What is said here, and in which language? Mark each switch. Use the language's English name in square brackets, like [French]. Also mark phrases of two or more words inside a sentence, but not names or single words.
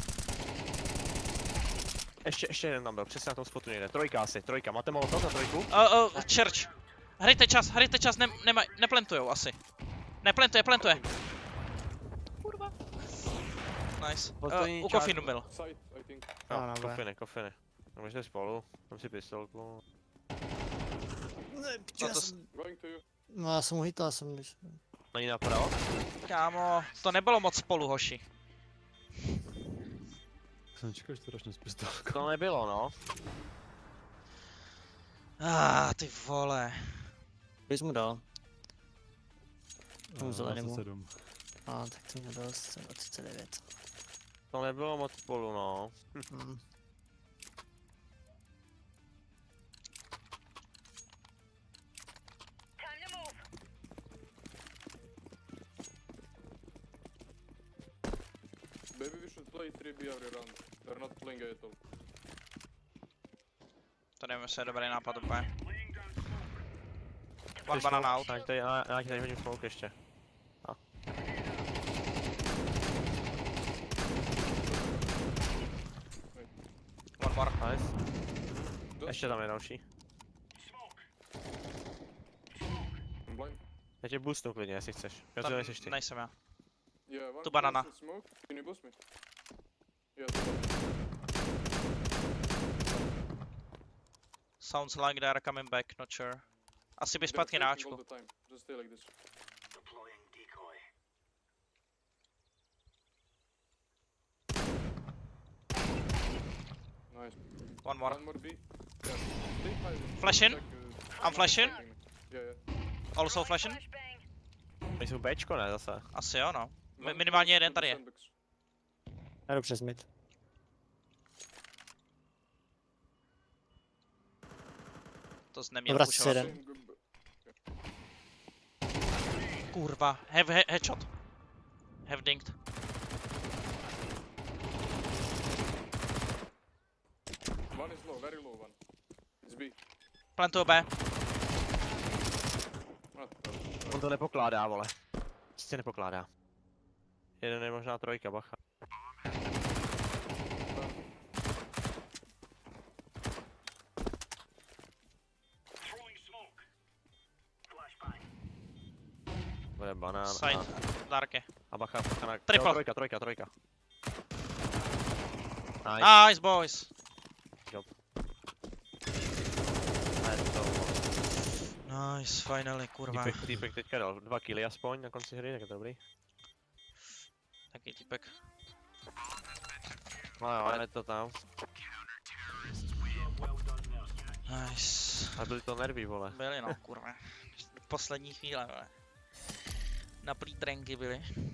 [Czech] Ještě jeden tam byl, přesně na tom spotu někde. Trojka. Máte molotov na trojku? Church. Hrajte čas, neplantujou asi. Plantuje. Kurva. Nice. Poslední U čas. kofinu byl. [English] Side, I think. No, no, [Czech] Kofiny. No, můžete spolu. Mám si pistolku. [English] Going to you. [Czech] No já jsem ho hital, jsem... Není napravo? Kámo, to nebylo moc spolu, hoši. Jsem čekal, že to ročně z pistolkou. To nebylo, no. Ty vole. Když jsi mu dal? Tomu zelenému. 27. Tak to mě dal 39. To nebylo moc spolu, no. Hm. [English] Maybe we should play 3B every round. They're not playing A at all. [Czech] To nevím, jestli je dobrý nápad úplně. [English] One [Czech] Chceš [English] banana smoke? out. [Czech] Já ti tady hodím smoke ještě. [English] One more. Nice. Just [Czech] Ještě tam je další. [English] I'm blind. [Czech] Já tě boostnu klidně, jestli chceš. Já Tam to nejseš ty. nejsem já. [English] Yeah, one [Czech] Tu banana. [English] person smoke. Can you boost me? Yeah, two banana. Sounds like they are coming back, not sure. [Czech] Asi by [English] They're [Czech] zpátky na [English] faking all [Czech] Ačku. [English] the time. Just stay like this. Nice. One more. One more B. Yeah. Stay high. Flash in. Check, I'm flashing. Yeah, yeah. Also flashing? [Czech] Oni jsou Bčko, ne zase. Asi jo, no. [English] One [Czech] Minimálně [English] close [Czech] jeden [English] to the [Czech] tady je. [English] sandbox. [Czech] Já jdu přes mid. To jsi neměl Dobra, pušovat. jeden. [English] Same good- Kurva, have headshot. Have dinked. One is low, very low one. It's B. [Czech] Plantuju B. [English] Not [Czech] On to nepokládá, vole. Prostě nepokládá. Jeden je možná trojka, bacha. Bude banán Side. Darky. a bacha, bacha na... [English] Triple. [Czech] Jo, trojka. [English] Nice. Nice boys. Nice, to. Nice, finally, [Czech] kurva. Týpek teďka dal 2 killy aspoň na konci hry, tak je to dobrý. Taky typek. No jo, je to tam. Nice. A byly to nervy, vole. Byli no, kurva. Poslední chvíle, vole. Na plítrenky byli.